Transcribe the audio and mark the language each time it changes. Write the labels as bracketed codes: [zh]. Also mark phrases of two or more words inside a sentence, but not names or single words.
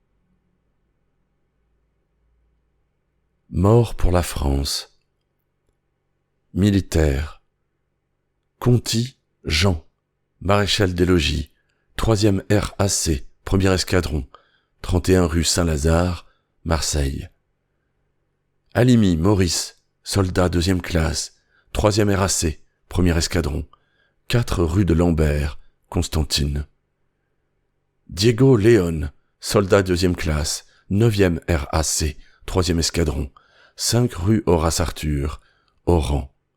[fr] Mort pour la France. Militaire. Conti, Jean, maréchal des logis, 3e RAC, 1er escadron, 31 rue Saint-Lazare, Marseille. Alimi, Maurice, soldat 2e classe, 3e RAC, 1er escadron, 4 rue de Lambert, Constantine. Diego Léon, soldat 2e classe, 9e RAC, 3e escadron, 5 rue Horace Arthur, Oran.